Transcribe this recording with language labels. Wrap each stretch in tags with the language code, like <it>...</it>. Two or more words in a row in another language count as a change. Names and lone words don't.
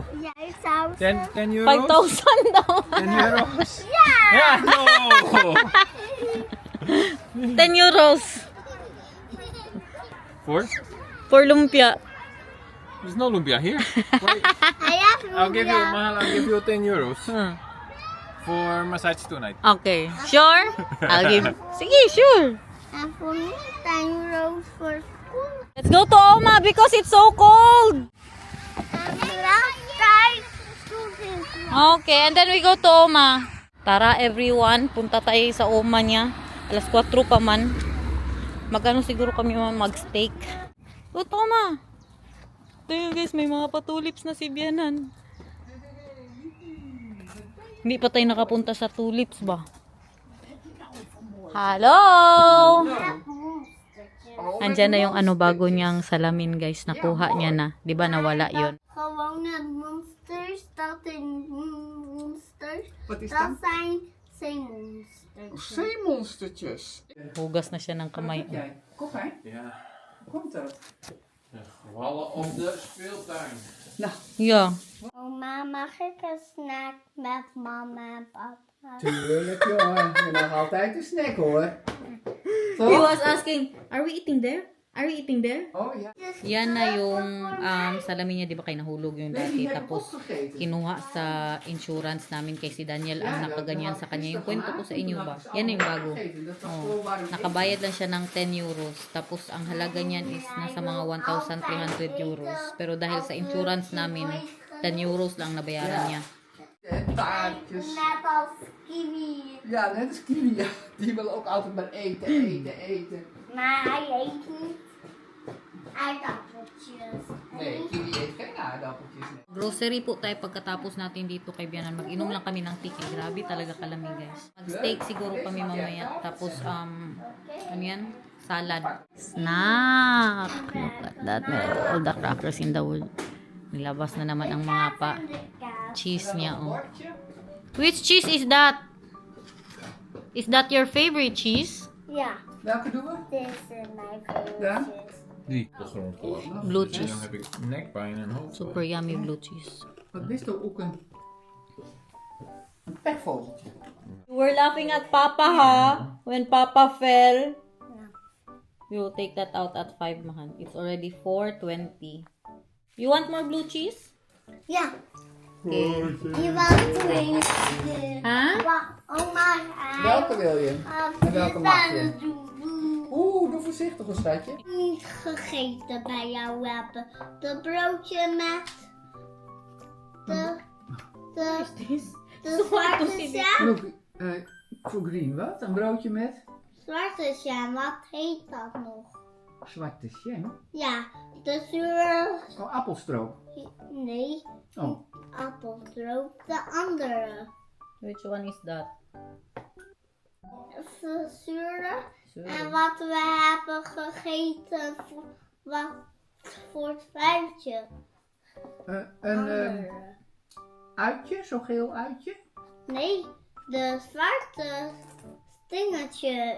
<en>yeah, it's ours. 10 euros.</en> <tl>5,000 daw.</tl> <en>10 euros. Yeah. Yeah, no. 10 euros. For lumpia. There's no lumpia here. Why? I have I'll give you, lumpia. mahal, I'll give you 10 euros Hmm. for massage tonight. Okay. Sure? I'll give. Sige, sure. And for me, 10 euros for school. Let's go to Oma because it's so cold. And last time, students. Okay, and then we go to Oma.</en> <tl>Tara everyone, punta tayo sa Oma niya. Alas 4 pa man. Magano siguro kami mag-steak. O Oma. Ito guys, may mga patulips na si Bianan. Hindi pa tayo nakapunta sa tulips ba? Hello! Andyan na yung bago niyang salamin guys. Nakuha niya na. Di ba nawala yon?</tl> <nl>Gewoon het monsters, dat in monsters. Wat is Dat dat? zijn zeemonsters. Zeemonstertjes.</nl> <tl>Hugas na siya ng kamay.</tl> <nl>Jij, kom hè? Ja, Hoe komt dat? vallen op de speeltuin. Nou,</nl> <en>Yeah.</en> <nl>Oma, mag ik een snack met mama en papa? tuurlijk jongen. Je mag altijd een snack hoor.</nl> <en>He</en> <nl>Toch?</nl> <en>was asking, are we eating there? Are we eating there?</en> <nl>Oh ja.</nl> <tl>Yan na yung salamin niya, di ba kayo nahulog yung</tl> <nl>Nee,</nl> <tl>dati.</tl> <nl>die heb ik</nl> <tl>Tapos</tl> <nl>opgegeten.</nl> <tl>kinuha sa insurance namin kay si Daniel ang nakaganyan sa kanya. Yung kwento ko sa inyo ba? Yan na yung bago.</tl> <nl>Dat was Oh. gewoon waar ik</nl> <tl>Nakabayad lang siya ng 10 euros. Tapos ang halaga niyan is nasa mga 1,300 euros. Pero dahil sa insurance namin, 10 euros lang nabayaran niya.</tl> <nl>en taartjes. Net als kiwi. Ja, net als Kiwi. Ja. Die wil ook altijd maar eten. Maar hij eet niet aardappeltjes. Nee, Kiwi eet geen aardappeltjes. Nee.</nl> <tl>Grocery po tayo pagkatapos natin dito kay Bianan. Mag-inom lang kami ng tiki. Grabe talaga kalamig guys. Mag-steak siguro kami mamaya. Tapos, ano yan?</tl> <en>Salad. Snack! Look at that. All the crackers in the world.</en> <tl>Nilabas na naman ang mga cheese niya.</tl> <en>Oh. Which cheese is that? Is that your favorite cheese?</en> <nl>Ja, Welke doen we? dit is mijn favorite Ja? cheese. Die de grond gelopen.</nl> <en>Blue</en> <nl>En</nl> <en>cheese.</en> <nl>dan heb ik nekpijn en hoofdpijn.</nl> <en>Super yummy blue cheese.</en> <nl>Wat is er ook een pekvogeltje?</nl> <en>You were laughing at Papa, ha? When Papa fell. We will take that out at 5, Mahan. It's already 4:20. You want more blue cheese?</en> <nl>Ja,</nl> <en>Okay.</en> <nl>je wilt drinken. Ha? Oma, Welke wil je? En welke mag je? doen. Doe voorzichtig hoor, schatje. Niet gegeten bij jou hebben. De broodje met de zwarte jam. Look, voor green wat? Een broodje met Zwarte jam, wat heet dat nog? zwarte jam. Ja, de zure... Oh, appelstroop. Nee, Oh, appelstroop. De andere.</nl> <en>Which one is that?</en> <nl>De zure En wat we hebben gegeten, wat voor het fruitje. Een uitje, zo'n geel uitje. Nee, de zwarte dingetje.</nl>